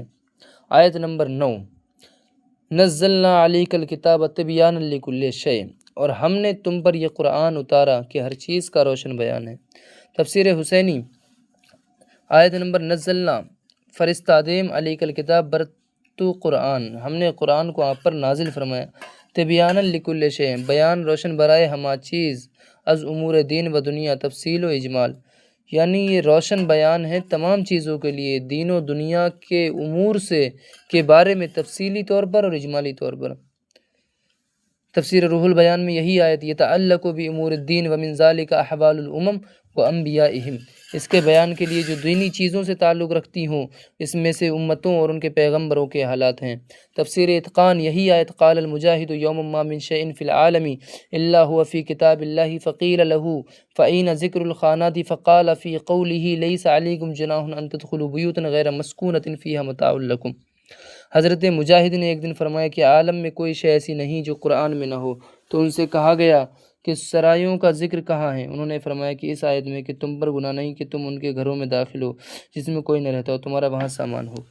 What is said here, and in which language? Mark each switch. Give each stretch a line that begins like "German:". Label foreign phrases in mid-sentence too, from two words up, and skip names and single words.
Urdu: آیت نمبر 9،
Arabic: نزلنا علیک الکتاب تبیانا لکل شیء،
Urdu: اور ہم نے تم پر یہ قرآن اتارا کہ ہر چیز کا روشن بیان ہے۔ تفسیر حسینی آیت نمبر نزلنا فرستادیم
Arabic: علیک الکتاب
Persian: برتو قرآن،
Urdu: ہم نے قرآن کو آپ پر نازل فرمایا،
Arabic: تبیانا لکل شیء،
Persian: بیان روشن برائے ہما چیز، از امور دین و دنیا تفصیل و اجمال،
Urdu: یعنی یہ روشن بیان ہے تمام چیزوں کے لیے، دین و دنیا کے امور کے بارے میں تفصیلی طور پر اور اجمالی طور پر۔ تفسیر روح البیان میں یہی آیت
Arabic: یتعلق بامور الدین ومن ذلک احوال الامم وانبیائہم،
Urdu: اس کے بیان کے لیے جو دینی چیزوں سے تعلق رکھتی ہوں، اس میں سے امتوں اور ان کے پیغمبروں کے حالات ہیں۔ تفسیر اتقان یہی آیت
Arabic: قال المجاہد یوم ما من شیء فی العالم الا هو فی کتاب اللہ فقیل له فأین ذکر الخانات فقال فی قوله لیس علیکم جناح ان تدخلوا بیوتا غیر مسکونۃ فیہا متاع لکم۔
Urdu: حضرت مجاہد نے ایک دن فرمایا کہ عالم میں کوئی شے ایسی نہیں جو قرآن میں نہ ہو، تو ان سے کہا گیا کہ سرایوں کا ذکر کہاں ہے؟ انہوں نے فرمایا کہ اس آیت میں کہ تم پر گناہ نہیں کہ تم ان کے گھروں میں داخل ہو جس میں کوئی نہ رہتا اور تمہارا وہاں سامان ہو۔